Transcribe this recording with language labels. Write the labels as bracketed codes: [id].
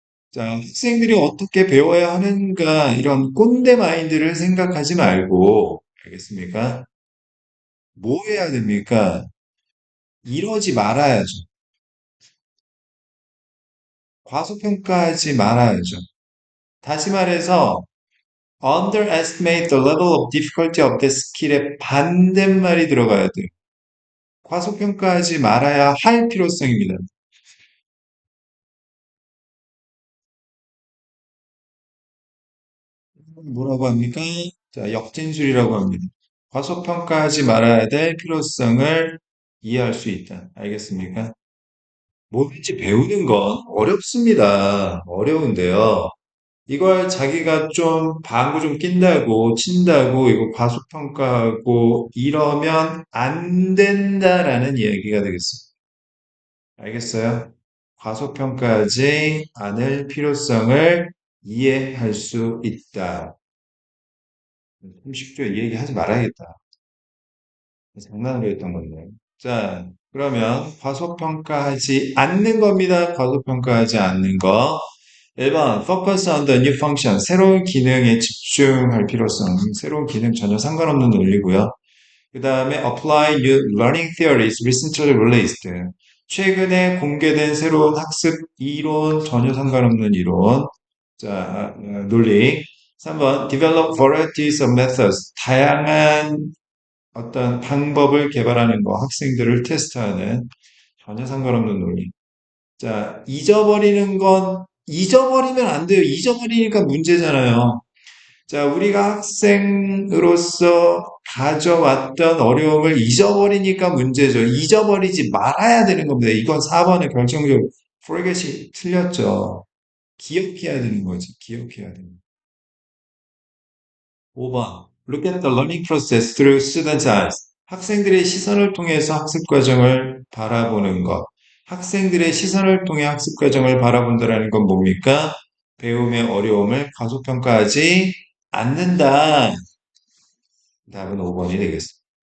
[ko] 자, 학생들이 어떻게 배워야 하는가, 이런 꼰대 마인드를 생각하지 말고, 알겠습니까? 뭐 해야 됩니까? 이러지 말아야죠. 과소평가하지 말아야죠. 다시 말해서, [en] underestimate the level of difficulty of this skill의 [ko] 반대말이 들어가야 돼요. 과소평가하지 말아야 할 필요성입니다. 뭐라고 합니까? 자, 역진술이라고 합니다. 과소평가하지 말아야 될 필요성을 이해할 수 있다. 알겠습니까? 뭐든지 배우는 건 어렵습니다. 어려운데요. 이걸 자기가 좀 방구 좀 낀다고 친다고 이거 과소평가하고 이러면 안 된다라는 이야기가 되겠습니다. 알겠어요? 과소평가하지 않을 필요성을 이해할 수 있다. 좀 쉽죠? 이 얘기 하지 말아야겠다. 장난으로 했던 건데. 자, 그러면 과소평가하지 않는 겁니다. 과소평가하지 않는 거. [en] 1번, focus on the new function. [ko] 새로운 기능에 집중할 필요성. 새로운 기능 전혀 상관없는 논리고요. [en] 그 다음에 apply new learning theories recently released. [ko] 최근에 공개된 새로운 학습 이론, 전혀 상관없는 이론. 자, 논리. [en] 3번, develop varieties of methods. [ko] 다양한 어떤 방법을 개발하는 거, 학생들을 테스트하는 전혀 상관없는 논리. 자, 잊어버리면 안 돼요. 잊어버리니까 문제잖아요. 자, 우리가 학생으로서 가져왔던 어려움을 잊어버리니까 문제죠. 잊어버리지 말아야 되는 겁니다. 이건 4번의 결정적 forget이 틀렸죠. 기억해야 되는 거지. 기억해야 되는 거. 5번. [en] Look at the learning process through students' eyes. [ko] 학생들의 시선을 통해서 학습 과정을 바라보는 것. 학생들의 시선을 통해 학습 과정을 바라본다라는 건 뭡니까? 배움의 어려움을 과소평가하지 않는다. 답은 5번이 되겠습니다.